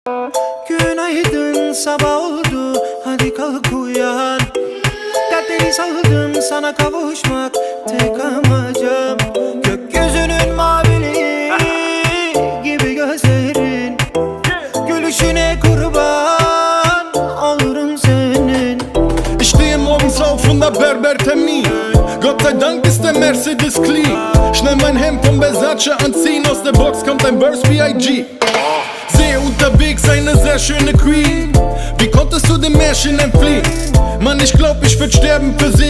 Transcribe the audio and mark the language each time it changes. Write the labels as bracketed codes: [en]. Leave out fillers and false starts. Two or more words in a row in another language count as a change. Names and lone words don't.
[tr] Günaydın, sabah oldu, hadi kalk uyan. Dertleri saldım, sana kavuşmak tek amacım. Gökyüzünün maviliği gibi gözlerin, gülüşüne kurban olurum senin. [de] Ich stehe morgens auf und hab Berbertermin. Gott sei Dank ist der Mercedes clean. Schnell mein Hemd von Versace anziehen. Aus der Box kommt ein Burst B.I.G. Sehe unterwegs eine sehr schöne Queen. Wie konntest du dem Märchen entfliehen? Mann, ich glaub, ich würd sterben für sie.